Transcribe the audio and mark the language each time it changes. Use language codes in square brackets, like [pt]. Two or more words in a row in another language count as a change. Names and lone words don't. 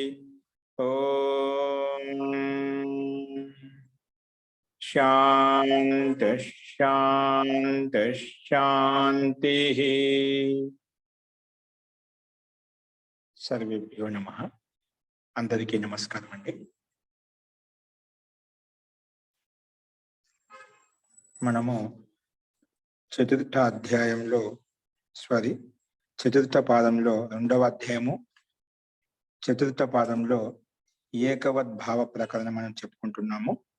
[sa] ओम शांति शांति शांति। सर्वेभ्यो नमः। [te] అందరికీ నమస్కారం అండి। మనము చతుర్థ అధ్యాయంలో చతుర్థ పాదంలో రెండవ అధ్యాయము చతుర్థ పాదంలో ఏకవద్భావ ప్రకరణం మనం చెప్పుకుంటున్నాము.